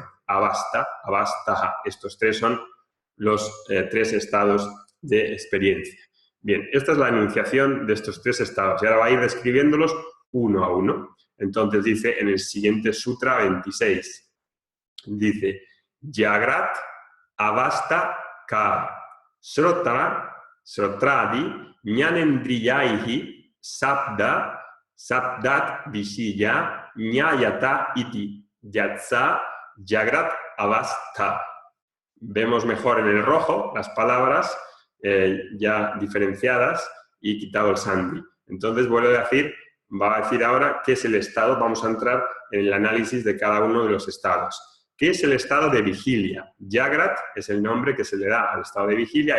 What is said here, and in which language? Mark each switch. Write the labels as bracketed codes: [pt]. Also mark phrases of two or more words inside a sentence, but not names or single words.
[es] Avastha. Estos tres son los tres estados de experiencia. Bien, esta es la enunciación de estos tres estados y ahora va a ir describiéndolos uno a uno. Entonces dice en el siguiente Sutra 26, dice: [sa] जाग्रत् अवस्था का श्रोत्रादि ज्ञानेन्द्रियैः शब्दादि विषयान् ज्ञायते इति यत्सा जाग्रत् अवस्था. [es] Vemos mejor en el rojo las palabras ya diferenciadas y quitado el sandhi. Entonces vuelvo a decir va a decir ahora qué es el estado. Vamos a entrar en el análisis de cada uno de los estados. ¿Qué es el estado de vigilia? Jagrat es el nombre que se le da al estado de vigilia.